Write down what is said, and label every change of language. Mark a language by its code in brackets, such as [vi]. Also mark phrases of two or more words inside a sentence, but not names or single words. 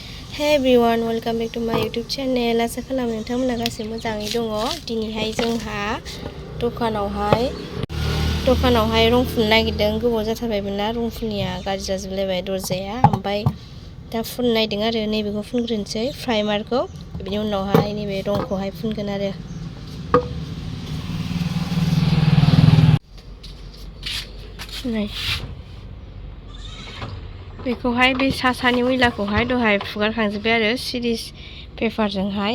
[en] Hey everyone, welcome back to my YouTube channel. [brx] आसा खालामो नोंथांमोना गासैबो मोजाङै दङ। दिनैहाय जोंहा दखानावहाय रं फुननो नागिरदों। गोबाव जाथारबायमोन ना रं फुनिया गाज्रि जाजोबलायबाय दरजाया। ओमफ्राय दा फुननो नागिरदों आरो नैबेखौ फुनग्रोनोसै प्राइमारखौ। बिनि उनावहाय नैबे रंखौहाय फुनगोन आरो। नै बेखौहाय बे सानि मैलाखौहाय दहाय फुगारखांजोब्बाय आरो सिरिस पेपारजोंहाय।